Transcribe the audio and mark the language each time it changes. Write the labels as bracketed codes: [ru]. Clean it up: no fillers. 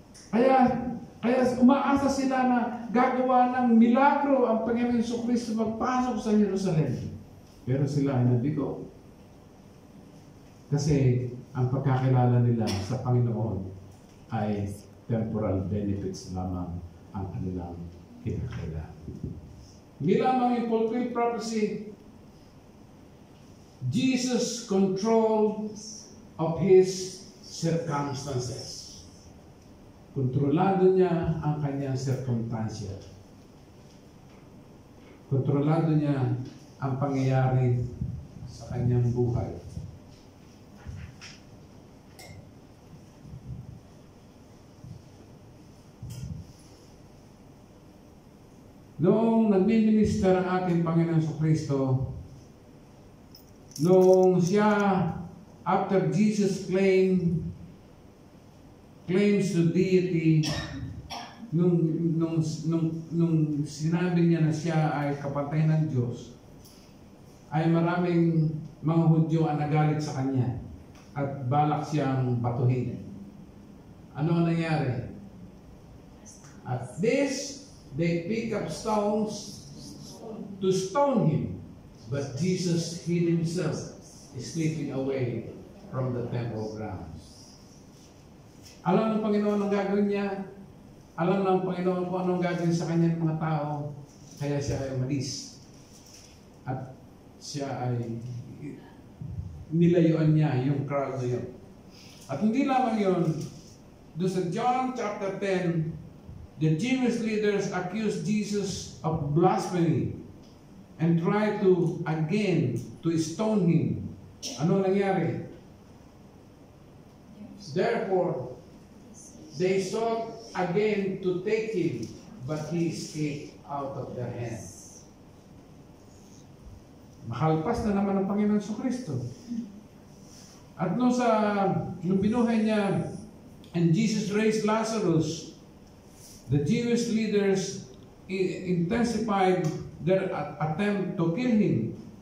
[tl] Kaya umaasa sila na gagawa ng milagro ang Panginoon Jesucristo pagpasok sa Jerusalem. Pero sila ay nabigo. Kasi ang pagkakilala nila sa Panginoon ay [en] temporal benefits [tl] lamang ang kanilang kinakailangan. Hindi lamang yung [en] fulfilled prophecy, Jesus control of his circumstances. [tl] Kontrolado niya ang kanyang circumstansya. Kontrolado niya ang pangyayari sa kanyang buhay. Noong nagmi-minister ang ating Panginoon Kristo, noong siya, [en] after Jesus claims to deity, [tl] nung sinabi niya na siya ay kapatay ng Diyos, ay maraming mga Hudyo ang nagalit sa kanya at balak siyang batuhin. Ano ang nangyari? [en] At this, they pick up stones to stone him. But Jesus hid himself, sleeping away from the temple grounds. [tl] Alam ng Panginoon ang gagawin niya. Alam ng Panginoon kung anong gagawin sa kanyang mga tao. Kaya siya ay umalis. At siya ay nilayuan niya yung crowd na yun. At hindi lamang yun. [en] Doon sa John chapter 10, the Jewish leaders accused Jesus of blasphemy and try to stone him. [tl] Ano nangyari? [en] Therefore, they sought again to take him, but he escaped out of their hands. [tl] Makalpas na naman ang Panginoon Kristo. At nung binuhay niya, [en] and Jesus raised Lazarus, the Jewish leaders intensified their attempt to kill him.